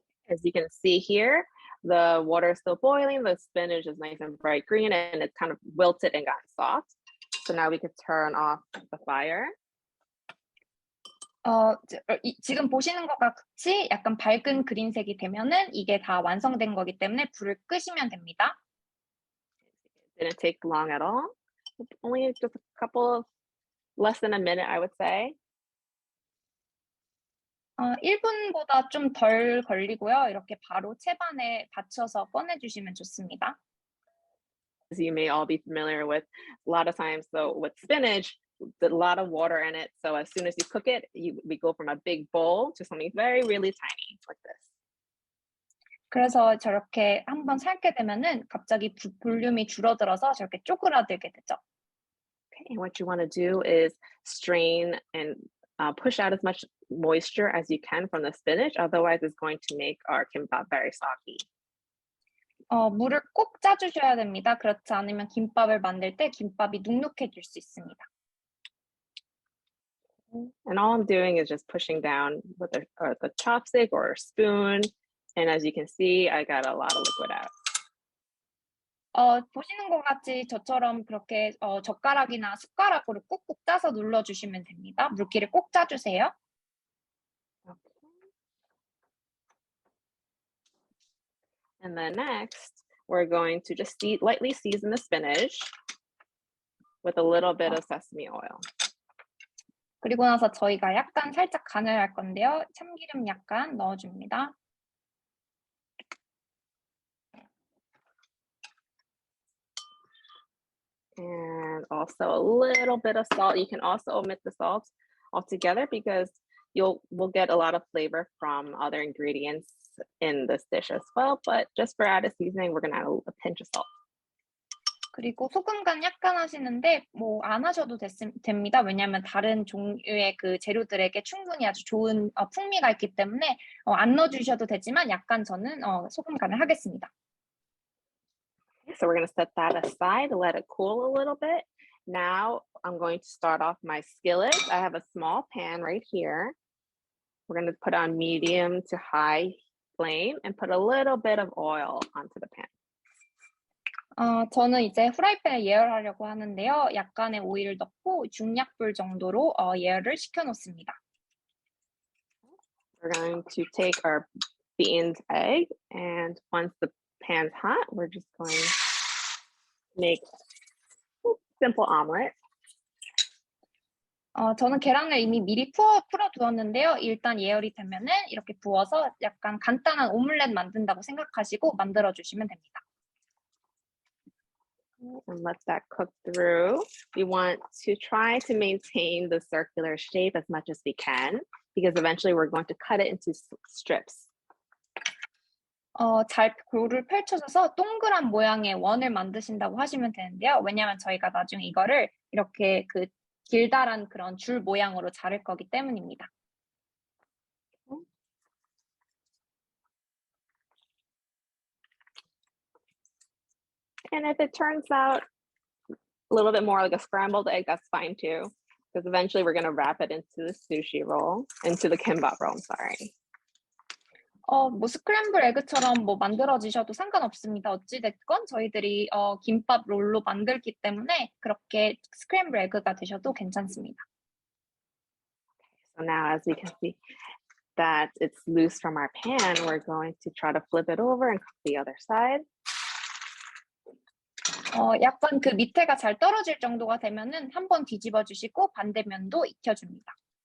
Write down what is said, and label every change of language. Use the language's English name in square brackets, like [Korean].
[English] As you can see here, the water is still boiling, the spinach is nice and bright green, and it's kind of wilted and gotten soft. So now we can turn off the fire. [Korean] 지금 보시는 것 같이 약간 밝은 그린색이 되면은 이게 다 완성된 거기 때문에 불을 끄시면 됩니다. [English] It didn't take long at all. Only just a couple of less than a minute, I would say. [Korean] 1분보다 좀 덜 걸리고요. 이렇게 바로 채반에 받쳐서 꺼내주시면 좋습니다. [English] As you may all be familiar with, a lot of times, though, with spinach, there's a lot of water in it. So as soon as you cook it, we go from a big bowl to something very, really tiny, like this. [Korean] 그래서 저렇게 한번 삶게 되면은 갑자기 볼륨이 줄어들어서 저렇게 쪼그라들게 되죠. [English] Okay, and what you want to do is strain and push out as much moisture as you can from the spinach. Otherwise, it's going to make our kimbap very soggy. [Korean] 물을 꼭 짜주셔야 됩니다. 그렇지 않으면 김밥을 만들 때 김밥이 눅눅해질 수 있습니다. [English] And all I'm doing is just pushing down with the chopstick or a spoon. And as you can see, I got a lot of liquid out. [Korean] 보시는 것 같이 저처럼 그렇게 젓가락이나 숟가락으로 꾹꾹 짜서 눌러주시면 됩니다. 물기를 꼭 짜주세요. [English] Okay. And then next, we're going to just lightly season the spinach with a little bit of sesame oil. [Korean] 그리고 나서 저희가 약간 살짝 간을 할 건데요. 참기름 약간 넣어줍니다. [English] And also a little bit of salt. You can also omit the salt altogether because we'll get a lot of flavor from other ingredients in this dish as well. But just for added seasoning, we're going to add a pinch of salt. [Korean] 그리고 소금 간 약간 하시는데 뭐 안 하셔도 됩니다. 왜냐하면 다른 종류의 그 재료들에게 충분히 아주 좋은 풍미가 있기 때문에 안 넣어주셔도 되지만 약간 저는 소금 간을 하겠습니다. [English] So we're going to set that aside, let it cool a little bit. Now I'm going to start off my skillet. I have a small pan right here. We're going to put on medium to high flame and put a little bit of oil onto the pan. [Korean] 저는 이제 프라이팬에 예열하려고 하는데요. 약간의 오일을 넣고 중약불 정도로 예열을 시켜 놓습니다. [English] We're going to take our beaten egg, and once the pan's hot, we're just going to make a simple omelet. [Korean] 저는 계란을 이미 미리 풀어 두었는데요. 일단 예열이 되면은 이렇게 부어서 약간 간단한 오믈렛 만든다고 생각하시고 만들어 주시면 됩니다. [English] And let that cook through. We want to try to maintain the circular shape as much as we can, because eventually we're going to cut it into strips. [Korean] 잘 볼을 펼쳐줘서 동그란 모양의 원을 만드신다고 하시면 되는데요. 왜냐하면 저희가 나중에 이거를 이렇게 그 길다란 그런 줄 모양으로 자를 거기 때문입니다. [English] And if it turns out a little bit more like a scrambled egg, that's fine too, because eventually we're going to wrap it into the sushi roll, into the kimbap roll, I'm sorry. [Korean] 뭐 스크램블 에그처럼 뭐 만들어지셔도 상관없습니다. 어찌 됐건 저희들이 김밥 롤로 만들기 때문에 그렇게 스크램블 에그가 되셔도 괜찮습니다. [English] So now as we can see that it's loose from our pan, we're going to try to flip it over and cook the other side. [Korean] 약간 그 밑에가 잘 떨어질 정도가 되면은 한번 뒤집어 주시고 반대면도 익혀줍니다.